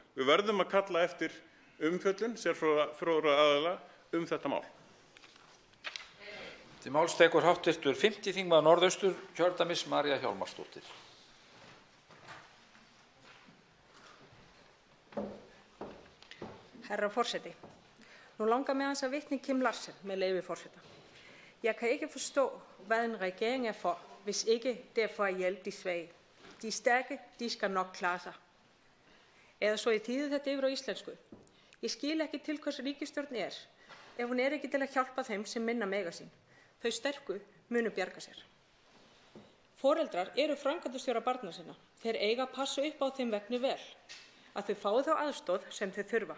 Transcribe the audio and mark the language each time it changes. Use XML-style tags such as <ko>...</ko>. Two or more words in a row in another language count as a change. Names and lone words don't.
<is>Við verðum að kalla eftir umfjöllun sérfróðra aðila þetta mál. Til máls tekur hv. 5. þingmaður Norðausturkjördæmis, María Hjálmarsdóttir. Herra forseti, nu langar mig altså at vitne Kim Larsen med leyfi forseta.</is> <da>Jeg kan ikke forstå, hvad en regering er for, hvis ikke det er for at hjælpe de svage. De stærke, de skal nok klare sig.</da> <is>Eða svo ég þýði þetta yfir á íslensku. Ég skil ekki til hvers ríkisstjórn ef hún ekki til að hjálpa þeim sem minna mega sín. Þau sterku munu bjarga sér. Foreldrar eru framkvæmdastjórar barna sinna. Þeir eiga að passa upp á þeim vegni vel, að þau fái þá aðstoð sem þau þurfa.</is>